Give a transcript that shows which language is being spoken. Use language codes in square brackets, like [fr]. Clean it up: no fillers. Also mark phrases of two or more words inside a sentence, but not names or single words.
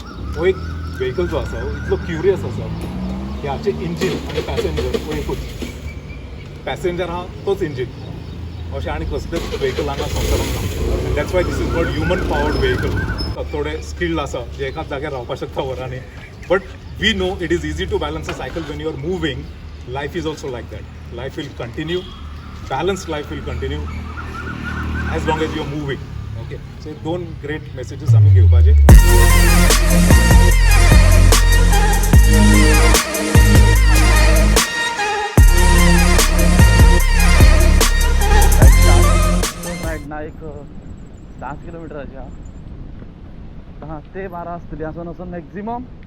[kok] हो एक व्हेकल जो आसा हो इतलो क्युरियस आसा. ह्याचें इंजीन आनी पॅसेंजर हो एकूच. पॅसेंजर आहा तोच इंजीन. अशें आनी कसलेंच व्हेकल हांगा संवसारांत ना. [en] That's why this is called human powered vehicle. [kok] थोडे स्किल्ड आसा जे एकाच जाग्यार रावपाक शकता वरांनी. [en] But we know it is easy to balance a cycle when you are moving. Life is also like that. Life will continue. Balanced life will continue as long as you are moving. Okay. So 2 great messages [kok] आमी घेवपाचे. रायड ना एक 10 किलोमीटराची आहा. 10 ते 12 आसतली आसून आसून मॅक्झिमम.